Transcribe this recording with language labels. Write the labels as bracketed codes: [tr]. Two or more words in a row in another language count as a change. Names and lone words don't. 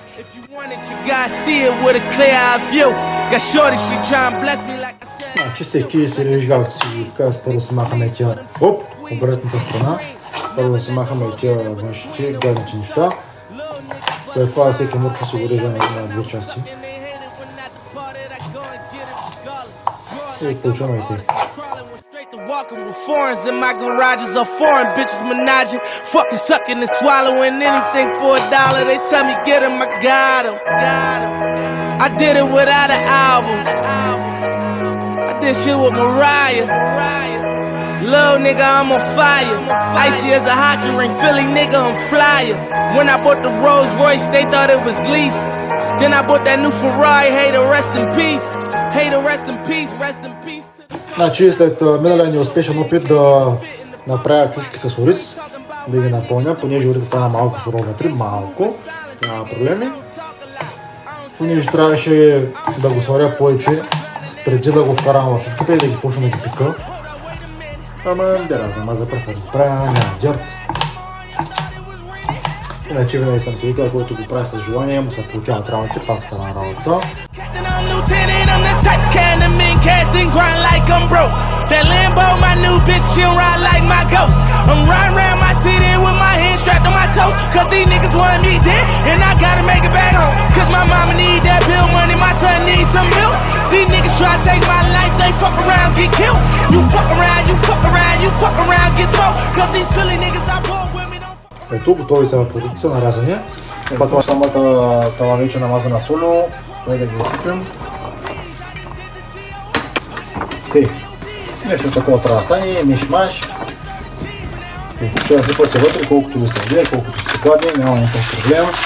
[bg] Значи всеки си режи както си иска, първо си махаме тия обратната страна, първо си махаме тия външните гадните неща, след това всеки морков си го режа на две части и получаваме и тия. [en] Walking with foreigns in my garages or foreign bitches menaging, fucking sucking and swallowing anything for $1. They tell me get him, I got him. I did it without an album. I did shit with Mariah. Little nigga, I'm on fire. Icy as a hockey ring, Philly nigga, I'm flyer. When I bought the Rolls Royce, they thought it was lease. Then I bought that new Ferrari, hey to rest in peace. Hey to rest in peace, rest in peace. [bg] Значи след миналия неуспешен опит да направя чушки с ориз, да ги напълня, понеже оризът стана малко суров вътре, малко, няма проблеми. Понеже трябваше да го сваря повече, преди да го вкарам в чушката и да ги почна да ги пика. Ама да разна, за първ път правя, няма дърт. Иначе винаги съм си викал, който го прави с желание, му се получават работи, пак стана работа. [en] That Lambo, my new bitch, she'll ride like my ghost. I'm riding around my city with my hands strapped on my toes. Cause these niggas want me dead, and I gotta make it back home. Cause my mama need that bill money, my son needs some milk. These niggas try to take my life, they fuck around, get killed. You fuck around, you fuck around, you fuck around, get smoked. Cause these Philly niggas I pull with me don't fuck. [bg] Ето, готови са продукция на рязане. Това самата тава вече намазана соло, да ги изсипем. Нещо такова трябва да стане, миш-маш. Ще да сипате вътре, колкото ви се вие, колкото сте гладни, няма никакъв проблем.